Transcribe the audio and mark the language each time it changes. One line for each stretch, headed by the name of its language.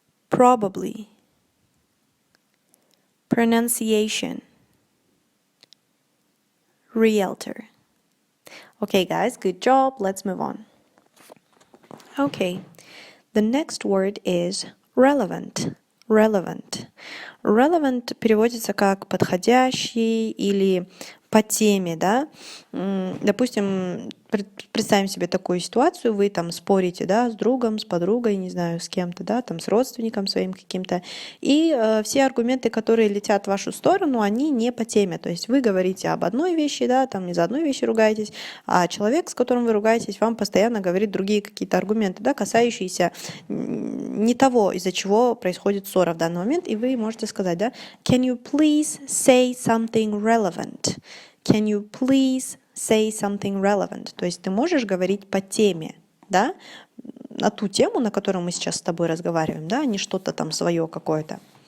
English: Probably. Pronunciation. Realtor. Okay, guys, good job. Let's move on. Okay, the next word is relevant.
Russian: Relevant переводится как подходящий или по теме, да. Допустим, представим себе такую ситуацию, вы там спорите, да, с другом, с подругой, не знаю, с кем-то, да, там с родственником своим каким-то, и все аргументы, которые летят в вашу сторону, они не по теме, то есть вы говорите об одной вещи, да, там из-за одной вещи ругаетесь, а человек, с которым вы ругаетесь, вам постоянно говорит другие какие-то аргументы, да, касающиеся не того, из-за чего происходит ссора в данный момент, и вы можете сказать, да,
English: can you please say something relevant? Can you please say something relevant?
Russian: То есть ты можешь говорить по теме, да, на ту тему, на которую мы сейчас с тобой разговариваем, да, а не что-то там свое какое-то.